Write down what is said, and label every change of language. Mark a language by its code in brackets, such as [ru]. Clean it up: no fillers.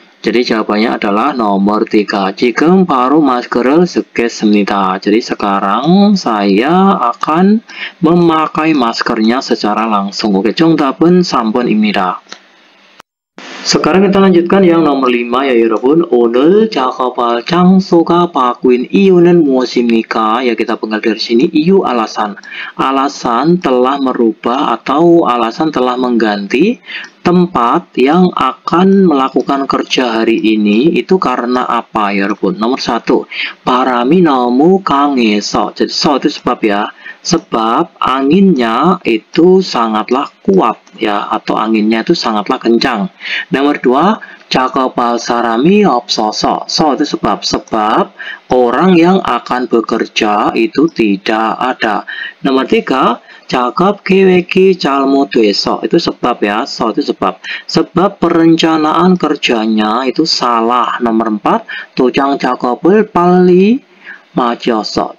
[id] Jadi jawabannya adalah nomor 3. [ko] 지금 바로 마스크를 쓰겠습니다. [id] Jadi sekarang saya akan memakai maskernya secara langsung. [ko] Oke, 정답은 3번입니다. [id] Sekarang kita lanjutkan yang nomor 5 ya [ko] 여러분. 오늘 작업할 장소가 바뀐 이유는 무엇입니까? [id] Ya, kita penggal dari sini iyu alasan. Alasan telah merubah atau alasan telah mengganti tempat yang akan melakukan kerja hari ini itu karena apa ya [ko] 여러분? [id] Nomor 1, [ko] 바람이 너무 강해서. [id] Jadi so itu sebab ya. Sebab anginnya itu sangatlah kuat ya, atau anginnya itu sangatlah kencang. Nomor 2, [ko] 작업할 사람이 없어서. [id] So itu sebab orang yang akan bekerja itu tidak ada. Nomor 3, [ko] 작업 계획이 잘못돼서. [id] Itu sebab ya, so itu sebab perencanaan kerjanya itu salah. Nomor 4, [ko] 도장 작업을 빨리 마쳐서.